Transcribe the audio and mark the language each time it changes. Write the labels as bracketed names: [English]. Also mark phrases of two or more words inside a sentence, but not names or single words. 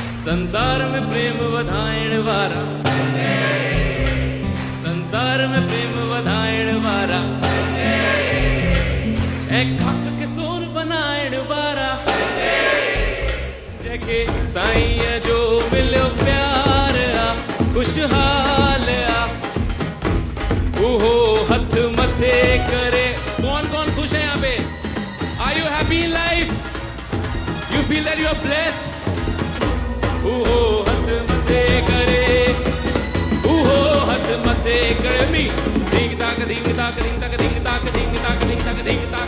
[Sindhi] संसार में प्रेम वधाइण वारा, संसार में प्रेम वधाइण वारा, ऐं खक के सोन बनाइण वारा, जंहिंखे साईं जो मिलियो प्यार आ, खुशहाल आ, उहो हथ मथे करे। [Hindi] कौन कौन खुश है यहाँ पे? [English] Are you happy in life? You feel that you are blessed? [Sindhi] उहो हथ मथे करे, उहो हथ मथे करे। मी दींग ताक दींग ताक दींग ताक दींग ताक दींग ताक दींग ताक दींग